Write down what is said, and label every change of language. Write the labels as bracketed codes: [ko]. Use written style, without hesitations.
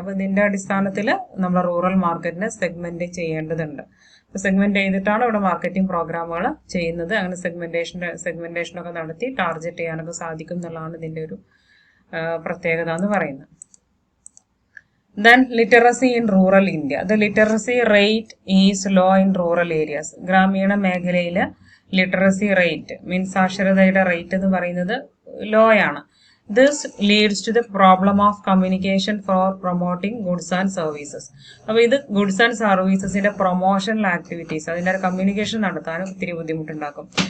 [ml] അപ്പൊ ഇതിന്റെ അടിസ്ഥാനത്തിൽ നമ്മൾ റൂറൽ മാർക്കറ്റിനെ സെഗ്മെന്റ് ചെയ്യേണ്ടതുണ്ട്. സെഗ്മെന്റ് ചെയ്തിട്ടാണ് ഇവിടെ മാർക്കറ്റിംഗ് പ്രോഗ്രാമുകൾ ചെയ്യുന്നത്. അങ്ങനെ സെഗ്മെന്റേഷനൊക്കെ നടത്തി ടാർഗറ്റ് ചെയ്യാനൊക്കെ സാധിക്കും എന്നുള്ളതാണ് ഇതിന്റെ ഒരു പ്രത്യേകത എന്ന് പറയുന്നത്. [en] Then literacy in rural India. The literacy rate is low in rural areas. [ml] ഗ്രാമീണ മേഖലയില് ലിറ്ററസി റേറ്റ് മീൻസ് സാക്ഷരതയുടെ റേറ്റ് എന്ന് പറയുന്നത് ലോ ആണ്. [en] This leads to the problem of communication for promoting goods and services. [ml] അപ്പോൾ ഇത് ഗുഡ്സ് ആൻഡ് സർവീസസിന്റെ പ്രൊമോഷണൽ ആക്ടിവിറ്റീസ്, അതിന്റെ communication നടത്താനും ഒത്തിരി ബുദ്ധിമുട്ടുണ്ടാക്കും.